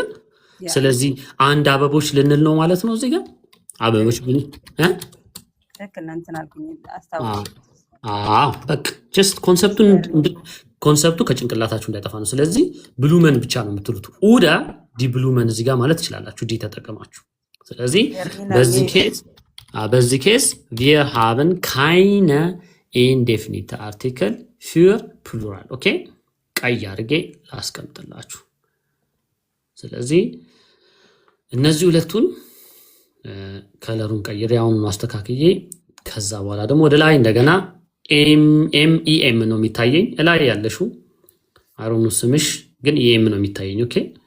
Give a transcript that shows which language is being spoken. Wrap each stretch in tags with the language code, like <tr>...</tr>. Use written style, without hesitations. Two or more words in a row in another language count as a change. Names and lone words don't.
<am>ስለዚህ አንድ አበቦች ልንል ነው ማለት ነው። እዚህ ጋር አበቦች ምን በቃ ጀስት ኮንሰፕቱ ከጭንቅላታችሁ እንዳይጠፋ ነው። ስለዚህ ብሉመን ብቻ ነው የምትሉት።</am> <de>oder die Blumen</de> <am>እዚህ ጋር ማለት ትችላላችሁ፣ ዲ ተጠቀማችሁ። ስለዚህ በዚህ ኬስ</am> <de>wir haben keine indefinite Artikel für Plural።</de> <am>ኦኬ ቀይ አድርጌ ላስቀምጥላችሁ። ስለዚህ እነዚህ ሁለቱን ከለሩን ቀይሬ አሁን ማስተካክዬ ከዛ በኋላ ደግሞ ወደ ላይ እንደገና ኤም ነው የሚታየኝ። እላይ ያለሽው አሮኑ ስምሽ ግን ኤም ነው የሚታየኝ። ኦኬ</am>